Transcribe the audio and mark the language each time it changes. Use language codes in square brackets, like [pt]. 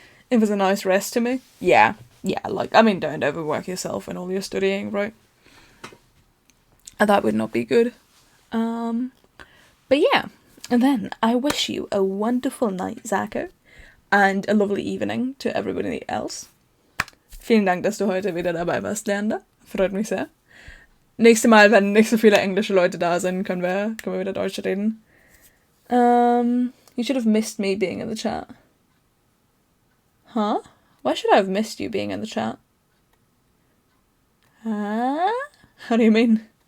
[en] It was a nice rest to me. Yeah, like, I mean, don't overwork yourself when all you're studying, right? That would not be good. But yeah. And then I wish you a wonderful night, Zako, and a lovely evening to everybody else. [de] Vielen Dank, dass du heute wieder dabei warst, Leander. Freut mich sehr. Nächstes Mal, wenn nicht so viele englische Leute da sind, können wir wieder Deutsch reden. [en] You should have missed me being in the chat. Huh? Why should I have missed you being in the chat? Huh? How do you mean?